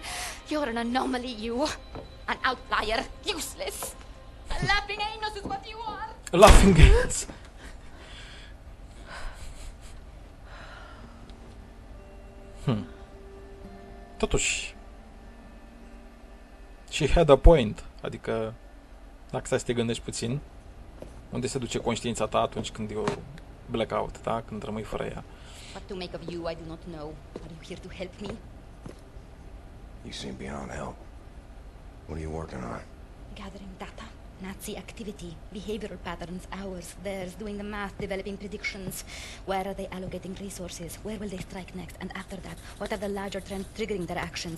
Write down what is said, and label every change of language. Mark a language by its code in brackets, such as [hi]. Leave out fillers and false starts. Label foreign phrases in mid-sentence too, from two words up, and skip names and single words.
[en] You're an anomaly, you. An outlier. Useless. A laughing anus is what you are. A laughing anus. Totuși, she had a point, [ro] adică dacă stai să te gândești puțin, unde se duce conștiința ta atunci când e o blackout, da? Când rămâi fără ea. [en] What to make of you, I do not know. Are you here to help me? You seem beyond help. What are you working on? Gathering data. Nazi activity, behavioral patterns, ours, theirs, doing the math, developing predictions. Where are they allocating resources? Where will they strike next? And after that, what are the larger trends triggering their actions?